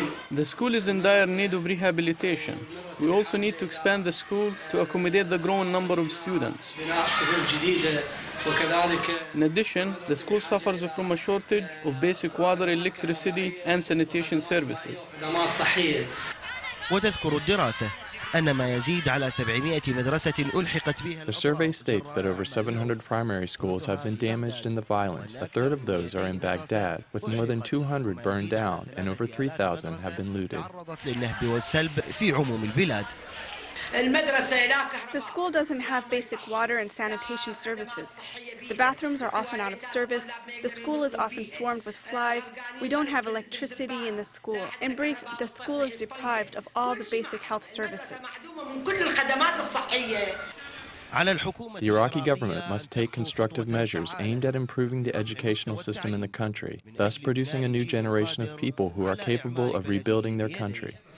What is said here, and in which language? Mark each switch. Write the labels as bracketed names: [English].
[English] The school is in dire need of rehabilitation. We also need to expand the school to accommodate the growing number of students. In addition, the school suffers from a shortage of basic water, electricity, and sanitation services. [Arabic] وتذكر الدراسة أن ما يزيد على 700 مدرسة ألحقت بها. [English] The survey states that over 700 primary schools have been damaged in the violence. A third of those are in Baghdad, with more than 200 burned down, and over 3,000 have been looted. [Arabic] للنهب والسلب في عموم البلاد. [English] The school doesn't have basic water and sanitation services. The bathrooms are often out of service. The school is often swarmed with flies. We don't have electricity in the school. In brief, the school is deprived of all the basic health services. The Iraqi government must take constructive measures aimed at improving the educational system in the country, thus producing a new generation of people who are capable of rebuilding their country.